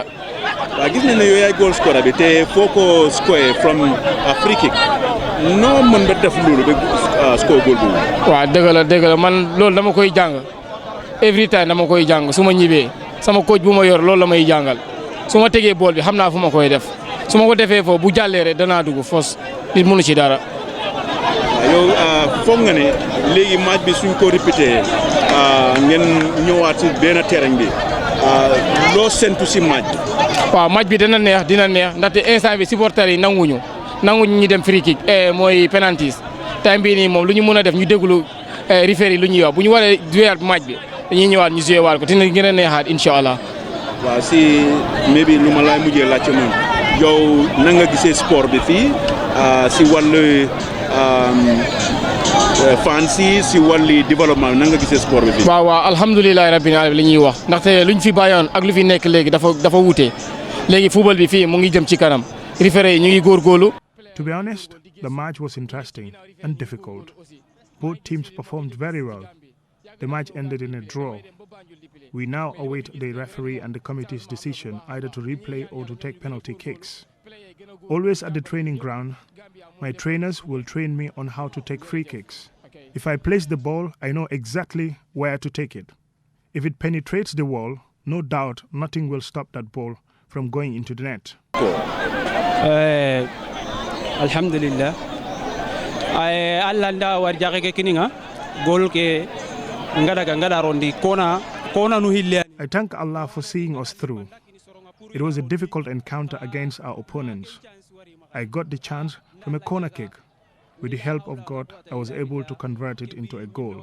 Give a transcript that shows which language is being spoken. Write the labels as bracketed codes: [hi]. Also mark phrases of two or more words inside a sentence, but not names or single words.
[wo] waaw gis nañ ne yow yaay [en] goal scorer [wo] bi te foo ko score [en] from a free kick [wo] noo mën ba def loolu ba [en] score goal [wo] boobu. waaw dëgg la man loolu dama koy jàng [en] every time [wo] dama koy jàng su ma ñibbee sama coach bu ma yor loolu la may jàngal su ma tegee bool bi xam naa fu ma koy def su ma ko defee foofu bu jàllee rek danaa dugg fos nit mënu ci dara. yow foog nga ne léegi match bi suñ ko répété ngeen ñëwaat ci benn terrain bi loo sentu si match bi. waaw match bi dina neex ndaxte instant bi supporters yi nanguñu ñu dem [en] free kick [wo] mooy penalties time bii nii moom lu ñu mën a def ñu déglu referee yi lu ñuy wax bu ñu waree jouer match bi dañuy ñëwaat ñu jouer waat ko dina gën a neexaat [ar] إن شاء الله. [wo] waaw si maybe lu ma laay mujjee laajte moom yow na nga gisee sport bi fii si wàllu fans yi si wàllu développement na nga gisee sport bi fii. waaw [ar] الحمد لله رب العالمين [wo] li ñuy wax ndaxte luñ fi bàyyoon ak lu fi nekk léegi dafa wute léegi football bi fii mu ngi jëm ci kanam referee yi ñu ngi góorgóorlu. [en] To be honest, the match was interesting and difficult. Both teams performed very well. The match ended in a draw. We now await the referee and the committee's decision either to replay or to take penalty kicks. Always at the training ground, my trainers will train me on how to take free kicks. If I place the ball, I know exactly where to take it. If it penetrates the wall, no doubt nothing will stop that ball from going into the net. Alhamdulillah. [man] Allah nda war jage kininga gol ke ngada rondi kona nu hille. [en] I thank Allah for seeing us through. It was a difficult encounter against our opponents. I got the chance from a corner kick. With the help of God, I was able to convert it into a goal.